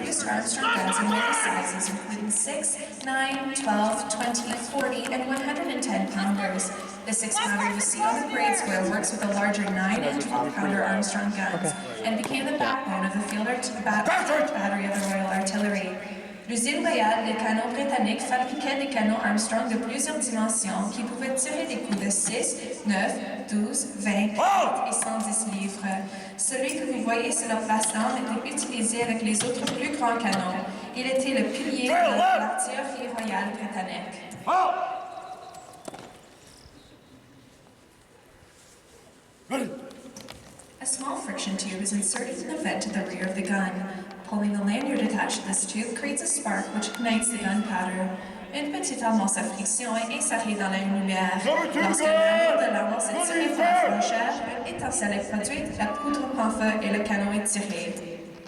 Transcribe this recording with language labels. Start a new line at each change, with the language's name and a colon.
English: Armstrong guns in many sizes, including 6, 9, 12, 20, 40, and 110 pounders. The 6-pounder you see on the parade square works with the larger 9 and 12-pounder Armstrong guns, and became the backbone of the field battery of the Royal Artillery.
French: L'usine royale des canons britanniques fabriquait des canons Armstrong de plusieurs dimensions qui pouvaient tirer des coups de 6, 9, 12, 20, 40 et 110 livres. Celui que vous voyez sur la place d'armes était utilisé avec les autres plus grands canons. Il était le pilier de l'artillerie royale britannique.
English: A small friction tube is inserted in the vent to the rear of the gun. Pulling the lanyard attached to this tube creates a spark which ignites the gunpowder.
French: Une petite amorce à friction est insérée dans la lumière. Lorsque le rameau de l'amorce est tiré par la flèche, une étincelle est produite, la poudre prend feu et le canon est tiré.